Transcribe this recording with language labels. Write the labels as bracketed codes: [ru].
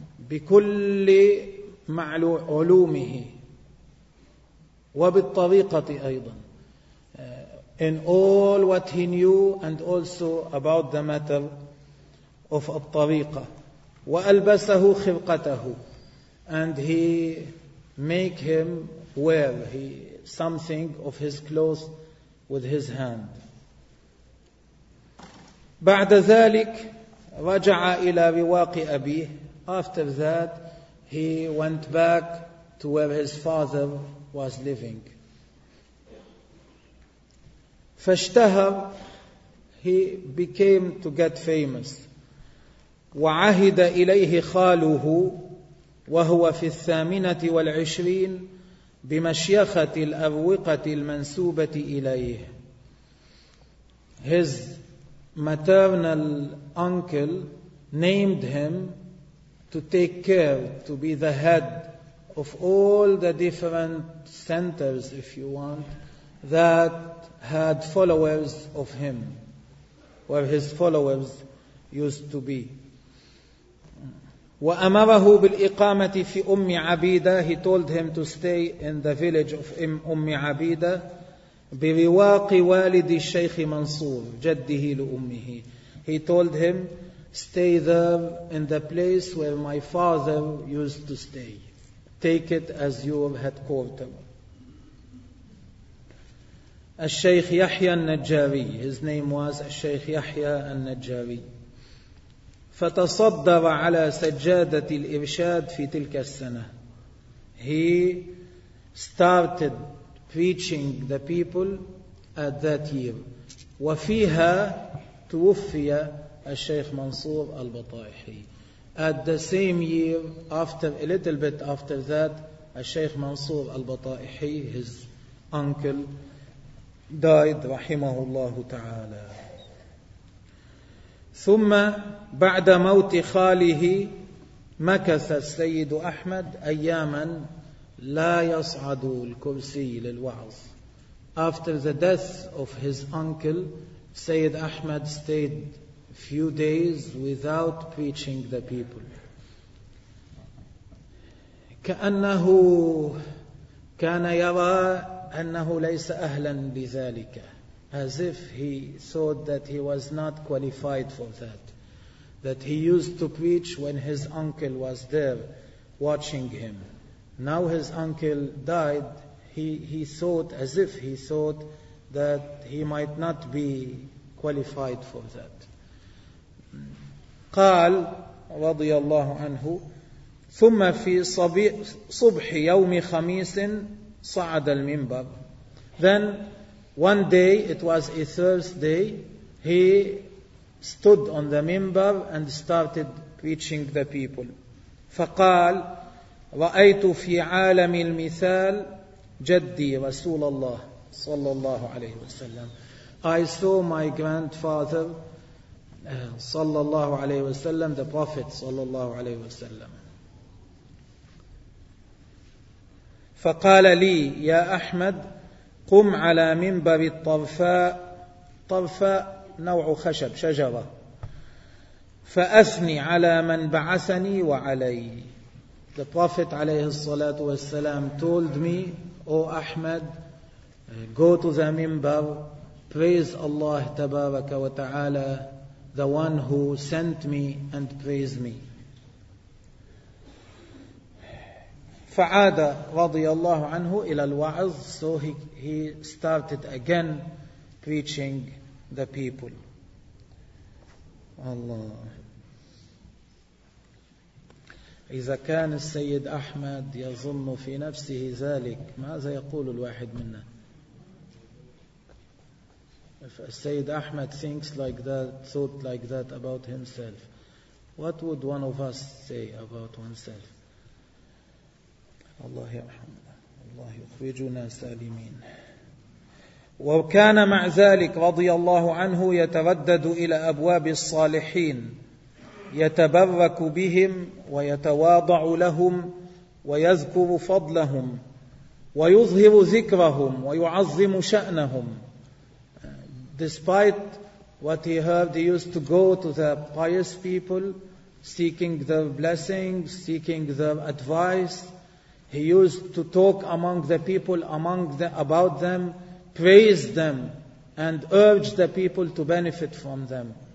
[ar] بكل علومه وبالطريقة أيضا. [en] In all what he knew and also about the matter of الطريقة. [ar] وألبسه خرقته. [en] And he make him wear something of his clothes with his hand. [ar] بعد ذلك رجع إلى رواق أبيه. [en] After that, he went back to where his father was living. [ar] فاشتهر, [en] he became to get famous. [ar] وعهد إليه خاله وهو في الثامنة والعشرين بمشيخة الأروقة المنسوبة إليه. [en] His maternal uncle named him to take care, to be the head of all the different centers, if you want, that had followers of him, where his followers used to be. [ar] وأمره بالإقامة في أم عبيدة. [en] He told him to stay in the village of أم عبيدة [ar] برواق والد الشيخ منصور, جده لأمه. [en] He told him, stay there in the place where my father used to stay. Take it as your headquarter. الشيخ يحيى النجاري. His name was الشيخ يحيى النجاري. [ar] فتصدر على سجادة الإرشاد في تلك السنة. [en] He started preaching the people at that year. [ar] وفيها توفي الشيخ منصور البطائحي. [en] At the same year, after a little bit after that, Sheikh Mansur al-Bata'ihi, his uncle, died, [ar] رحمه الله تعالى. ثم بعد موت خاله مكث السيد أحمد أياما لا يصعد الكرسي للوعظ. [en] After the death of his uncle, Sayyid Ahmad stayed few days without preaching the people. [ar] كأنه كان يرى أنه ليس أهلا لذلك. [en] As if he thought that he was not qualified for that. That he used to preach when his uncle was there watching him. Now his uncle died, he thought that he might not be qualified for that. [ar] قال رضي الله عنه ثم في صبح يوم خميس صعد المنبر. [en] Then one day, it was a Thursday, he stood on the minbar and started preaching the people. [ar] فقال رأيت في عالم المثال جدي رسول الله صلى الله عليه وسلم. [en] I saw my grandfather [ar] صلى الله عليه وسلم, [en] the prophet صلى الله عليه وسلم. [ar] فقال لي يا أحمد قم على منبر الطرفاء. طرفاء نوع خشب شجرة. فأثني على من بعثني وعلي. [en] The Prophet [ar] عليه الصلاة والسلام [en] told me, O Ahmad, go to the minbar, praise Allah [ar] تبارك وتعالى, [en] the one who sent me and praise me. [ar] فعاد رضي الله عنه إلى الوعظ. [en] So he started again preaching the people. Allah. [ar] إذا كان السيد أحمد يظن في نفسه ذلك ماذا يقول الواحد منا؟ [en] If السيد أحمد thinks like that, thought like that about himself, what would one of us say about oneself? [ar] الله يرحمنا الله يخرجنا سالمين. وكان مع ذلك رضي الله عنه يتردد إلى أبواب الصالحين يتبرك بهم ويتواضع لهم ويذكر فضلهم ويظهر ذكرهم ويعظم شأنهم. [en] Despite what he heard, he used to go to the pious people seeking their blessings, seeking their advice. He used to talk among the people, about them, praise them, and urge the people to benefit from them.